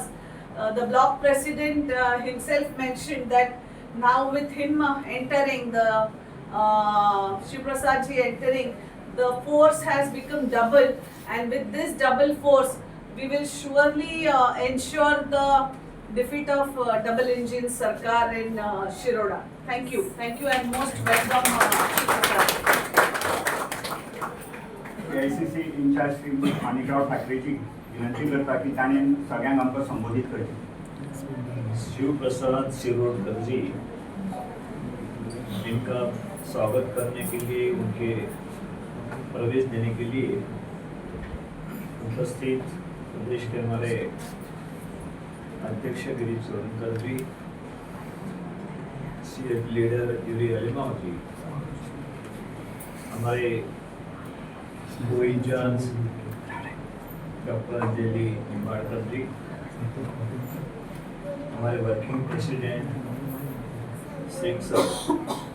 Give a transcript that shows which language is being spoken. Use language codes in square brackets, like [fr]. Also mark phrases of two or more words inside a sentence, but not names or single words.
[en] The block president himself mentioned that now with him entering, the Shiprasad ji entering, the force has become double, and with this double force we will surely ensure the defeat of double engine Sarkar in Shiroda. Thank you, and most welcome Shiprasad. [kok] AICC इन्चार्ज श्री माणिकराव ठाकरेजी विनंती करता की ताणें सगळ्यांक आमकां संबोधित करचें. [hi] शिवप्रसाद शिरोडकर जी, जिनका स्वागत करने के लिए, उनके प्रवेश देने के लिए उपस्थित प्रदेश के हमारे अध्यक्ष गिरीश चोडनकर जी, [en] CF leader [hi] यूरी अलीमाव जी, हमारे को इंचार्ज डॉक्टर अंजलि निंबाळकर जी, हमारे [en] working president [hi] सिंह सर,